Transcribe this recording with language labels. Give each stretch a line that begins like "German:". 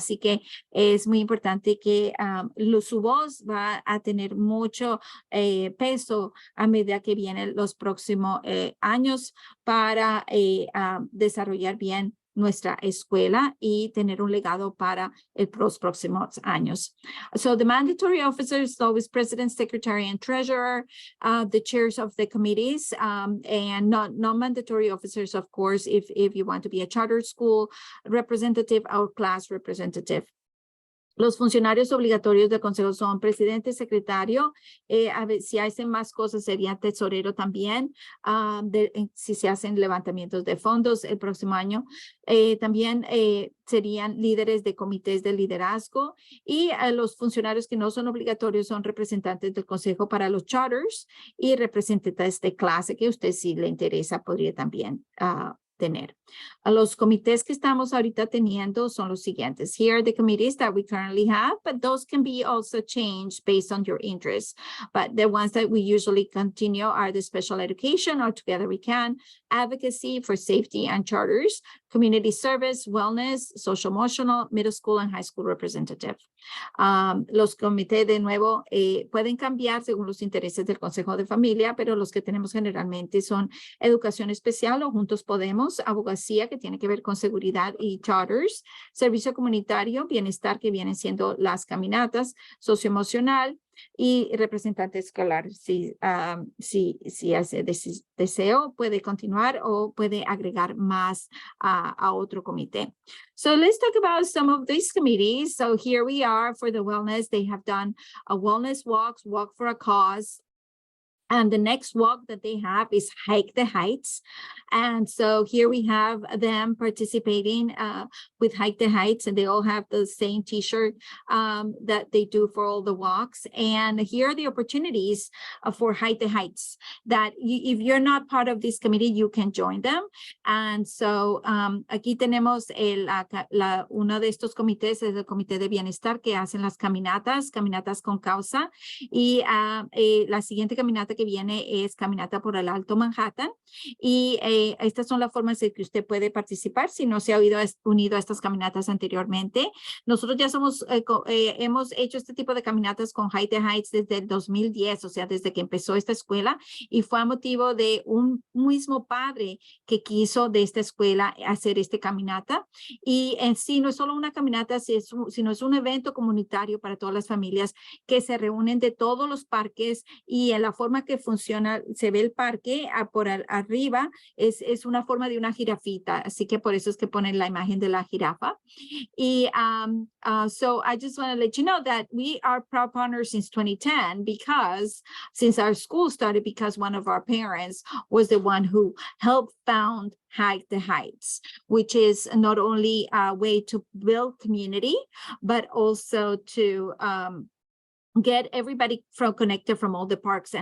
Spanish: Así que es muy importante que su voz va a tener mucho peso a medida que vienen los próximos años para desarrollar bien nuestra escuela y tener un legado para los próximos años.
English: So the mandatory officers, always president, secretary, and treasurer, the chairs of the committees, and non-mandatory officers, of course, if you want to be a charter school representative or class representative.
Spanish: Los funcionarios obligatorios del consejo son presidente, secretario, a ver, si hacen más cosas sería tesorero también, si se hacen levantamientos de fondos el próximo año. También serían líderes de comités de liderazgo y los funcionarios que no son obligatorios son representantes del consejo para los charters y representantes de clase que usted si le interesa podría también tener. Los comités que estamos ahorita teniendo son los siguientes.
English: Here are the committees that we currently have, but those can be also changed based on your interests. But the ones that we usually continue are the special education, or Together We Can, advocacy for safety and charters, community service, wellness, social emotional, middle school and high school representative.
Spanish: Los comités de nuevo pueden cambiar según los intereses del Consejo de Familia, pero los que tenemos generalmente son educación especial o Juntos Podemos, abogacía que tiene que ver con seguridad y charters, servicio comunitario, bienestar que vienen siendo las caminatas, socioemocional y representante escolar. Si hace deseo, puede continuar o puede agregar más a otro comité.
English: So let's talk about some of these committees. So here we are for the wellness. They have done a wellness walk for a cause. And the next walk that they have is Hike the Heights. And so here we have them participating with Hike the Heights, and they all have the same t-shirt that they do for all the walks. And here are the opportunities for Hike the Heights that if you're not part of this committee, you can join them. And so
Spanish: aquí tenemos uno de estos comités, es el Comité de Bienestar, que hacen las caminatas con causa. Y la siguiente caminata que viene es caminata por el Alto Manhattan, y estas son las formas en que usted puede participar si no se ha unido a estas caminatas anteriormente. Nosotros ya hemos hecho este tipo de caminatas con Hike the Heights desde el 2010, o sea, desde que empezó esta escuela, y fue a motivo de un mismo padre que quiso de esta escuela hacer esta caminata. Y en sí no es solo una caminata, sino es un evento comunitario para todas las familias que se reúnen de todos los parques, y en la forma que funciona, se ve el parque por arriba, es una forma de una jirafita, así que por eso es que ponen la imagen de la jirafa.
English: Y so I just want to let you know that we are proud partners since 2010 since our school started, because one of our parents was the one who helped found Hike the Heights, which is not only a way to build community, but also to get everybody connected from all the parks.